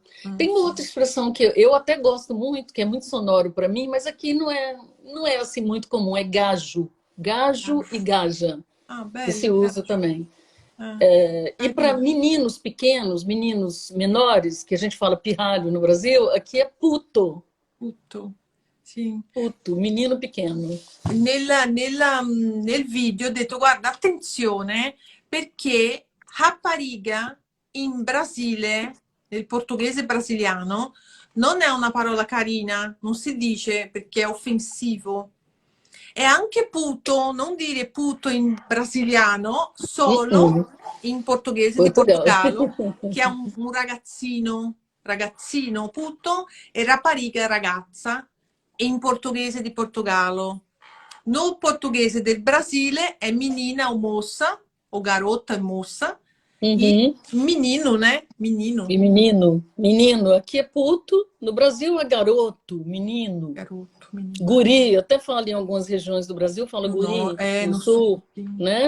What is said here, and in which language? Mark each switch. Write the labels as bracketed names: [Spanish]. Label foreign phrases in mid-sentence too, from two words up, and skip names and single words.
[Portuguese] Tem uma outra expressão que eu até gosto muito, que é muito sonoro para mim, mas aqui não é assim muito comum, é gajo. Gajo e gaja, Ah, que [Italian] bello. [Portuguese] se usa também. Ah, E para meninos pequenos, meninos menores, que a gente fala pirralho no Brasil, aqui é puto. Puto. Sim. Puto, menino pequeno. [Italian] Nel video ho detto, guarda, attenzione, perché rapariga in Brasile, nel portoghese brasiliano, non è una parola carina, non si dice perché è offensivo. E anche puto, non dire puto in brasiliano, solo in portoghese di Portogallo, che è un ragazzino puto, e rapariga ragazza, in portoghese di Portogallo. No portoghese del Brasile è menina o moça, [Portuguese] ou garota e moça, [Italian] e menino, né? Menino. [Portuguese] E menino. Menino, aqui é puto, no Brasil é garoto, menino. Garoto, menino. Guri, eu até falo em algumas regiões do Brasil, fala guri, no sul, né?